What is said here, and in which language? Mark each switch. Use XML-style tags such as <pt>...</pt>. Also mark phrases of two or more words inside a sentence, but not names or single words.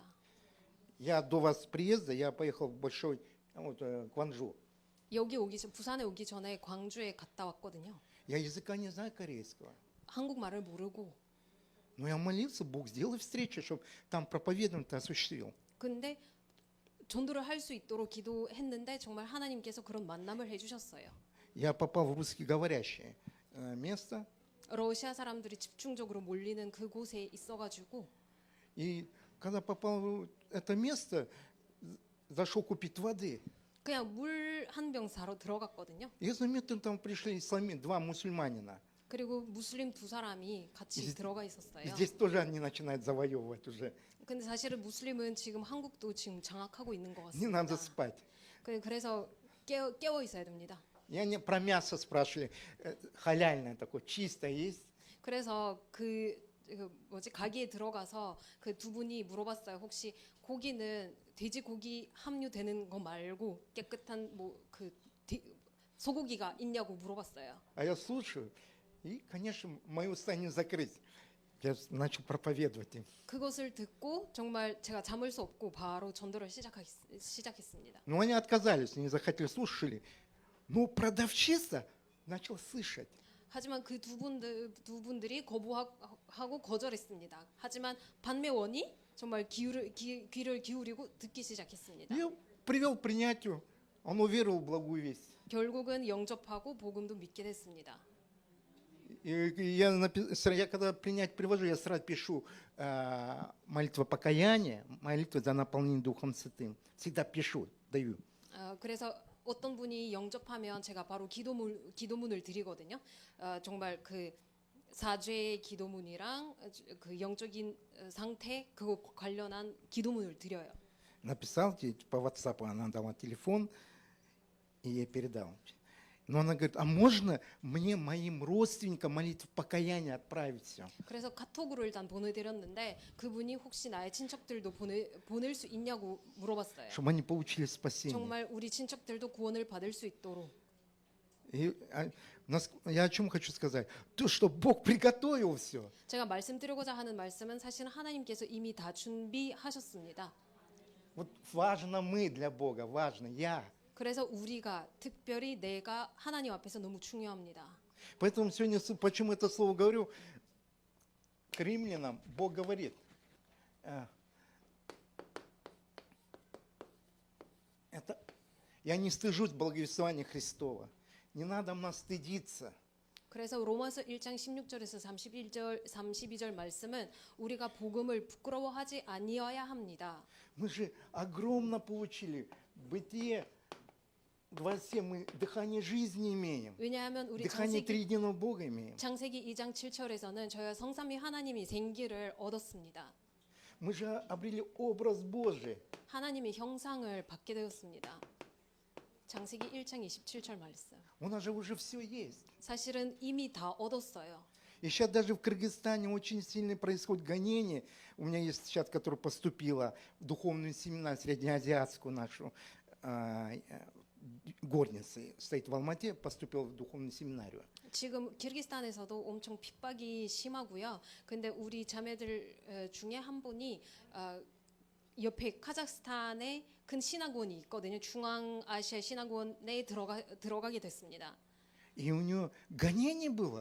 <ru>Я до вас приезда, я поехал в большой Кванжу.</ru> <ko>여기 오기 전 부산에 오기 전에 광주에 갔다 왔거든요.</ko> <ru>Я языка не знаю корейского.</ru> <ko>한국말을 모르고.</ko> <ru>Но я молился, Бог, сделай встречу, чтобы там проповедование ты осуществил.</ru> <ko>근데 전도를 할 수 있도록 기도했는데 정말 하나님께서 그런 만남을 해주셨어요.</ko> <ru>Я попал в русскоговорящее место,</ru> <ko>러시아 사람들이 집중적으로 몰리는 그곳에 있어가지고</ko> <ru>и когда попал в это место, зашел купить воды.</ru> <ko>그냥 물 한 병 사러 들어갔거든요.</ko> <ru>И заметил, там пришли два мусульманина.</ru> <ko>그리고 무슬림 두 사람이 같이 이- 들어가 있었어요.</ko> <ru>Здесь тоже они начинают завоевывать уже.</ru> <ko>근데 사실은 무슬림은 지금 한국도 지금 장악하고 있는 것</ko> <ru>Не надо</ru> <ko>같습니다.</ko> <ru>спать.</ru> <ko>그래서 깨워 있어야 됩니다.</ko> <ru>И они про мясо спрашивали, халяльное такое, чистое есть?</ru> <ko>그래서 가게에 들어가서 그 두 분이 물어봤어요. 혹시 고기는 돼지고기 함유되는 거 말고 깨끗한 소고기가 있냐고 물어봤어요.</ko> <ru>А я слушаю, и, конечно, мои уста не закрыть. Я начал проповедовать им.</ru> <ko>그것을 듣고 정말 제가 참을 수 없고 바로 전도를 시작했습니다.</ko> <ru>Но они отказались, не захотели, слушали. Но продавщица начала слышать.</ru> <ko>하지만 그 두 분들이 거부하고 거절했습니다. 하지만 반매원이 정말 귀를 기울이고 듣기 시작했습니다.</ko> <ru>Я привел к принятию, он уверовал в благую весть.</ru> <ko>결국은 영접하고 복음도 믿게 됐습니다.</ko> <ru>И я когда принять привожу, я сразу пишу молитва покаяния, молитва за наполнение Духом Святым. Всегда пишу, даю.</ru> <ko>그래서 어떤 분이 영접하면 제가 바로 기도문을 드리거든요. 정말 그 사죄의 기도문이랑 그 영적인 상태 그거 관련한 기도문을 드려요.</ko> <ru>Написал по WhatsApp, она дала телефон, и я передал. Но она говорит, а можно мне, моим родственникам, молитву покаяния отправить все?</ru> <ko>그래서 카톡으로 일단 보내드렸는데 그분이 혹시 나의 친척들도 보낼 수 있냐고 물어봤어요.</ko> <ru>Чтобы они получили спасение.</ru> <ko>정말 우리 친척들도 구원을 받을 수 있도록.</ko> <ru>И, я о чем хочу сказать? То, что Бог приготовил все.</ru> <ko>제가 말씀드리고자 하는 말씀은 사실 하나님께서 이미 다 준비하셨습니다.</ko> <ru>Вот важно мы для Бога, важно я.</ru> <ko>그래서 우리가 특별히 내가 하나님 앞에서 너무 중요합니다.</ko> <ru>Поэтому сегодня, почему это слово говорю, к римлянам Бог говорит, я не стыжусь благовествования Христова. Не надо нам стыдиться.</ru> <ko>그래서 로마서 1장 16절에서 32절 말씀은 우리가 복음을 부끄러워하지 아니어야 합니다.</ko> <ru>Мы же огромно получили. Бытие 27 мы дыхание жизни имеем.</ru> <ko>왜냐하면 우리</ko> <ru>Дыхание триединого Бога имеем.</ru> <ko>창세기 2장 7절에서는 저희가 성삼위 하나님이 생기를 얻었습니다.</ko> <ru>Мы же обрели образ Божий.</ru> <ko>하나님의 형상을 받게 되었습니다. 창세기 1장 27절 말씀.</ko> <ru>У нас же уже все есть.</ru> <ko>사실은 이미 다 얻었어요.</ko> <ru>И сейчас даже в Кыргызстане очень сильно происходит гонение. У меня есть сейчас, которая поступила в духовную семинар среднеазиатскую нашу, горницы, стоит в Алмате, поступила в духовную семинарию.</ru> <ko>지금 키르기스탄에서도 엄청 핍박이 심하고요. 근데 우리 자매들 중에 한 분이 옆에 카자흐스탄에 큰 신학원이 있거든요. 중앙아시아 신학원에 들어가게 됐습니다.</ko> <ru>И у нее гонение было.</ru>